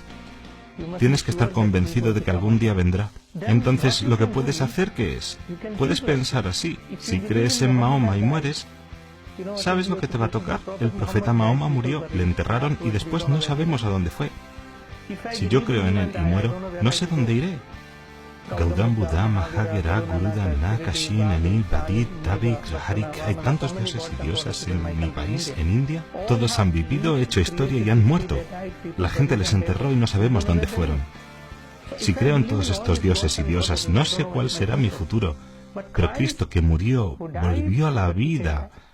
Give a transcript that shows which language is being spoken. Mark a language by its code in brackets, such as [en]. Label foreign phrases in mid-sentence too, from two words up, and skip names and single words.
[es] Tienes que estar convencido de que algún día vendrá. Entonces, lo que puedes hacer, ¿qué es? Puedes pensar así. Si crees en Mahoma y mueres, ¿sabes lo que te va a tocar? El profeta Mahoma murió, le enterraron y después no sabemos a dónde fue. Si yo creo en él y muero, no sé dónde iré. Gaudam Buddha, Mahagera, Gurudan, Nakashin, Ani, Badit, Tabik, Raharik. Hay tantos dioses y diosas en mi país, en India. Todos han vivido, hecho historia y han muerto. La gente les enterró y no sabemos dónde fueron. Si creo en todos estos dioses y diosas, no sé cuál será mi futuro. Pero Cristo, que murió, volvió a la vida.